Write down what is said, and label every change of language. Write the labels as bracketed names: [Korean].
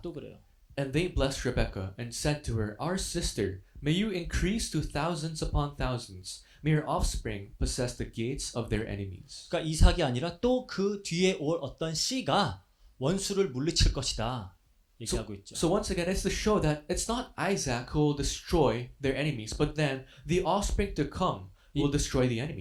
[Korean] 또 그래요. [English] and they blessed Rebekah and said to her, Our sister, may you increase to thousands upon thousands. May your offspring possess the gates of their enemies. [Korean] 그러니까 이삭이 아니라 또 그 뒤에 올 어떤 씨가 원수를 물리칠 것이다. 얘기하고 있죠. [English] So once again, it's to show that it's not Isaac who will destroy their enemies, but then the offspring to come will destroy the enemies.